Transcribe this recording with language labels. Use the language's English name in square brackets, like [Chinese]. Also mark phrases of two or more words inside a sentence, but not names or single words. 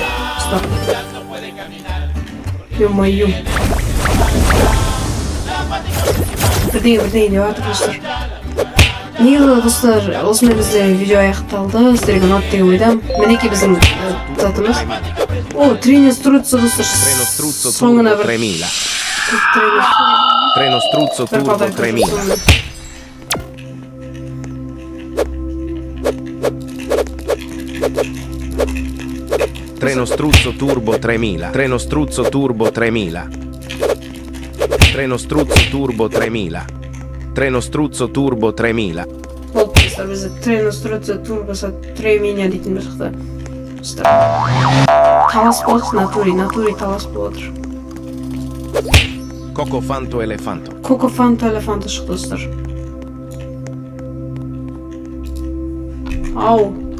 [Kazakh] Достар. Ё-моё. Бірдеңе деп жатыр достар. Неге достар, осымен бізде видео аяқталды. Сіздерге ұнады деген ойдамын. Мінекей біздің затымыз. О, тренер Струззо достар. Соңына бір Treno Struzzo Turbo 3000. Treno Struzzo Turbo 3000. Treno Struzzo Turbo 3000. Treno Struzzo Turbo 3000. Treno Struzzo Turbo 3000. Болды достар, бізде Treno Struzzo Turbo 3000 дейтін бір шықты. Достар, талас болады, натури талас болады. Coco Fanto Elefanto. Coco Fanto Elefanto шықты достар. Ау.